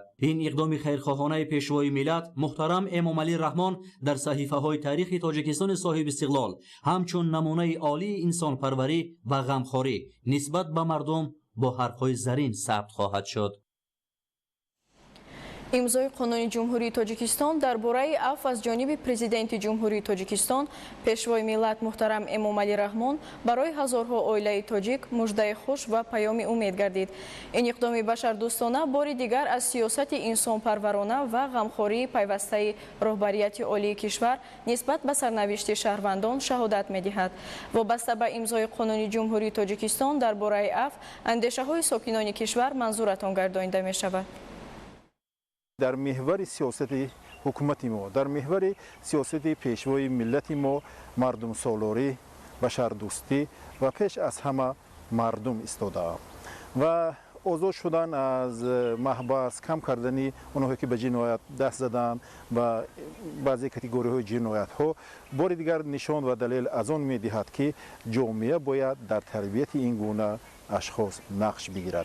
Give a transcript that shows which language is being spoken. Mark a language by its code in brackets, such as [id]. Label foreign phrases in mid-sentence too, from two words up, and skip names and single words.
[tg] این اقدام خیرخواهانه پیشوای ملت محترم امامعلی رحمان در صحیفه های تاریخ تاجیکستان صاحب استقلال همچون نمونه عالی انسان پروری و غمخواری نسبت به مردم با حرفهای زرین ثبت خواهد شد. имзои қонуни ҷумҳурии тоҷикистон дар бораи афв аз ҷониби президенти ҷумҳурии тоҷикистон пешвои миллат муҳтарам Эмомалӣ Раҳмон барои ҳазорҳо оилаи тоҷик муждаи хуш ва паёми умед гардид. Ин иқдоми башардӯстона бори дигар аз сиёсати инсонпарварона ва ғамхории пайвастаи роҳбарияти олии кишвар нисбат ба сарнавишти шаҳрвандон шаҳодат медиҳад. Вобаста ба имзои қонуни ҷумҳурии тоҷикистон дар бораи афв андешаҳои сокинони кишвар манзуратон гардонида мешавад. در محور سیاست حکومت ما، در محور سیاست پیشوای ملت ما مردم سالاری، بشردوستی و پیش از همه مردم ایستاده و آزاد شدن از محبس، کم کردن اونهایی که به جنایت دست زدن و بعضی کاتگوری های جنایت ها بار دیگر نشان و دلیل از آن می‌دهد که جامعه باید در تربیت این گونه اشخاص نقش بگیرد.